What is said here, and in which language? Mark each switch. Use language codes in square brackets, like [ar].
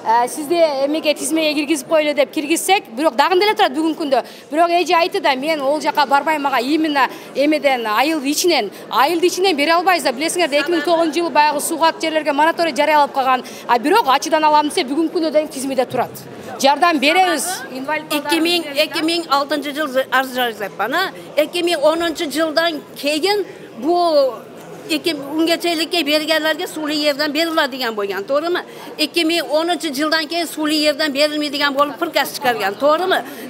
[ky] Сизди эмеге тизмеге киргизип койлу деп киргизсек, бирок дагы деле турат бүгүнкү күндө. Бирок эже айтты да, мен ол жака барбайм, мага именно эмеден айылды ичинен бере албайсыздар. Билесиңер, 2009-жылы баягы суугат жерлерге мораторий жарыялап калган. А бирок ачыдан алам десе бүгүнкү күндө да тизмеде турат. Жардам беребиз. 2006-жылы арыз жазып бана, 2010-жылдан кейін [uz] bu ungachalikka berganlarga suvli yerdan beriladigan bo'lgan, to'g'rimi? 2010-yildan keyin suvli yerdan berilmaydigan bo'lib firqas chiqargan, to'g'rimi?